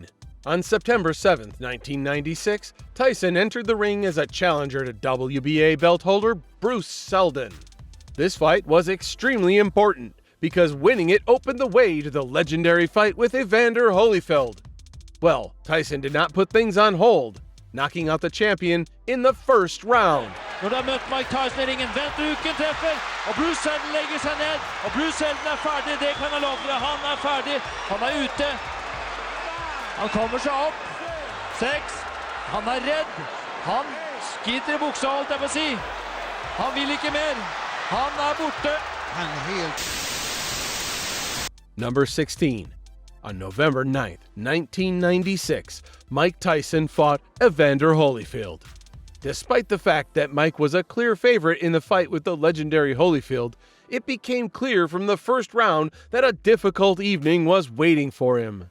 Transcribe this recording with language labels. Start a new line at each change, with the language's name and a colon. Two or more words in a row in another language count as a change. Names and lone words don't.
English: On September 7th, 1996, Tyson entered the ring as a challenger to WBA belt holder Bruce Seldon. This fight was extremely important because winning it opened the way to the legendary fight with Evander Holyfield. Well, Tyson did not put things on hold, knocking out the champion in the first round.
Norwegian: Når du har møtt Mike Tyson i ringen, vent uken treffer, og Bruce Seldon legger seg ned, og Bruce Seldon er ferdig, det kan jeg love deg, han er ferdig, han er ute. Han kommer seg opp, 6, han er redd, han skiter i buksa, holdt jeg på å si. Han vil ikke mer, han er borte. Han er helt...
English: Number 16. On November 9th, 1996, Mike Tyson fought Evander Holyfield. Despite the fact that Mike was a clear favorite in the fight with the legendary Holyfield, it became clear from the first round that a difficult evening was waiting for him.